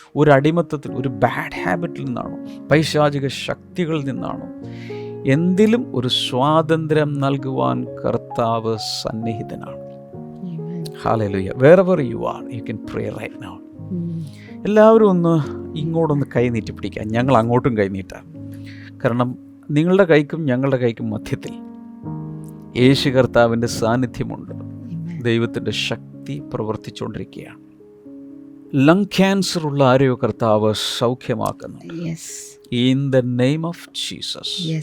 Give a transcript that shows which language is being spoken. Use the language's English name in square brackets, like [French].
[Malayalam] ഒരു അടിമത്തത്തിൽ, ഒരു ബാഡ് ഹാബിറ്റിൽ നിന്നാണോ? പൈശാചിക ശക്തികളിൽ നിന്നാണോ? എന്തിലും ഒരു സ്വാതന്ത്ര്യം നൽകുവാൻ കർത്താവ് സന്നിഹിതനാണ്. Hallelujah. [English] wherever you are, you can pray right now. [Malayalam] എല്ലാവരും ഒന്ന് ഇങ്ങോട്ടൊന്ന് കൈ നീട്ടി പിടിക്കാം. ഞങ്ങൾ അങ്ങോട്ടും കൈ നീട്ടാം. കാരണം നിങ്ങളുടെ കൈക്കും ഞങ്ങളുടെ കൈക്കും മധ്യത്തിൽ യേശു കർത്താവിൻ്റെ സാന്നിധ്യമുണ്ട്. ദൈവത്തിൻ്റെ ശക്തി പ്രവർത്തിച്ചുകൊണ്ടിരിക്കുകയാണ്. ലങ് ക്യാൻസർ ഉള്ള ആരെയോ കർത്താവ് സൗഖ്യമാക്കുന്നു. [English] In the name of Jesus.